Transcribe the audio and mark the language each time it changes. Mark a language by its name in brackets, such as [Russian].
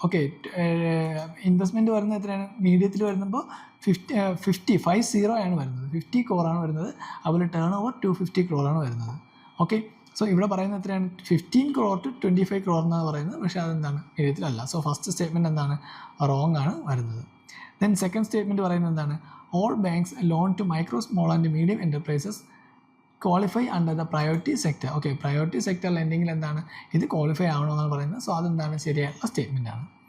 [Malayalam] Okay, investment വരുന്നത് എത്രയാണ്, മീഡിയത്തിൽ വരുമ്പോൾ 50 ആണ് വരുന്നത്, 50 crore ആണ് വരുന്നത്. അതുപോലെ ടേൺ ഓവർ 250 crore ആണ് വരുന്നത്. ഓക്കെ, സോ ഇവിടെ പറയുന്നത് എത്രയാണ്, 15 crore to 25 crore എന്നാണ് പറയുന്നത്. പക്ഷേ അതെന്താണ്, മീഡിയത്തിലല്ല. സോ ഫസ്റ്റ് സ്റ്റേറ്റ്മെൻറ്റ് എന്താണ്, റോങ് ആണ് വരുന്നത്. [English] then [Malayalam] സെക്കൻഡ് സ്റ്റേറ്റ്മെൻറ്റ് പറയുന്നത് എന്താണ്, [English] all banks loan to micro, small and medium enterprises qualify under the priority sector. [Malayalam] Okay, priority sector ലെൻഡിങ്ങിൽ എന്താണ്, ഇത് ക്വാളിഫൈ ആവണമെന്നാണ് പറയുന്നത്. സോ അതെന്താണ്, ശരിയായിട്ടുള്ള സ്റ്റേറ്റ്മെൻ്റ് ആണ്.